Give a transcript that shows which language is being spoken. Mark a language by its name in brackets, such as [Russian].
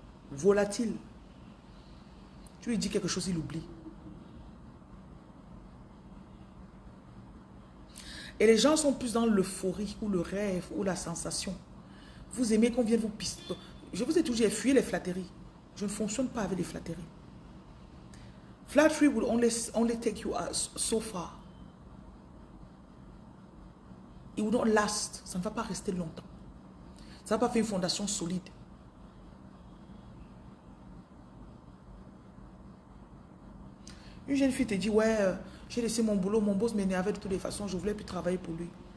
[French] Volatile. Tu lui dis quelque chose, il oublie. Et les gens sont plus dans l'euphorie ou le rêve ou la sensation. Vous aimez qu'on vienne vous pister. Je vous ai toujours dit, fuyez les flatteries. Je ne fonctionne pas avec les flatteries. [English] Flattery will only take you so far. It will not last. [French] Ça ne va pas rester longtemps. Ça ne va pas faire une fondation solide. Une jeune fille te dit, ouais, j'ai laissé mon boulot, mon boss m'énervait de toutes les façons, je ne voulais plus travailler pour lui.